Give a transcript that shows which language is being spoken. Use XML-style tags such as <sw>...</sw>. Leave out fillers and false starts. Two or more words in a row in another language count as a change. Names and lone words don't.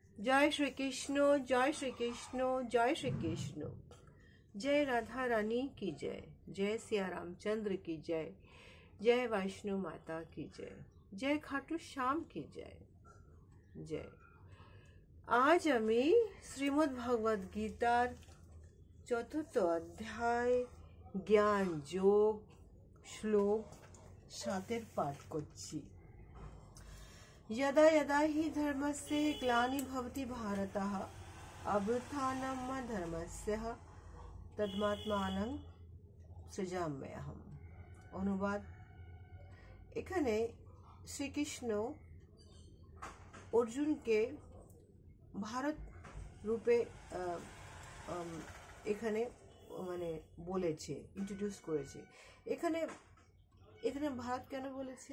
<hi>जय श्री कृष्ण, जय श्री कृष्ण, जय श्री कृष्ण। जय राधा रानी की जय, जय सिया रामचंद्र की जय, जय वैष्णो माता की जय, जय खाटू श्याम की जय। जय।</hi> <bn>आज আমি শ্রীমদ্ ভগবদ গীতার চতুর্থ অধ্যায় জ্ঞান যোগ শ্লোক 7 পাঠ করছি।</bn> <sa>यदा यदा हि धर्मस्य ग्लानिर्भवति भारतः अभ्युत्थानं धर्मस्य तदात्मानं सृजाम्यहम्।</sa> <bn>অনুবাদ। এখানে শ্রীকৃষ্ণ অর্জুনকে ভারত রূপে এখানে মানে বলেছে, ইন্ট্রোডিউস করেছে। এখানে এখানে ভারত কেন বলেছে?</bn>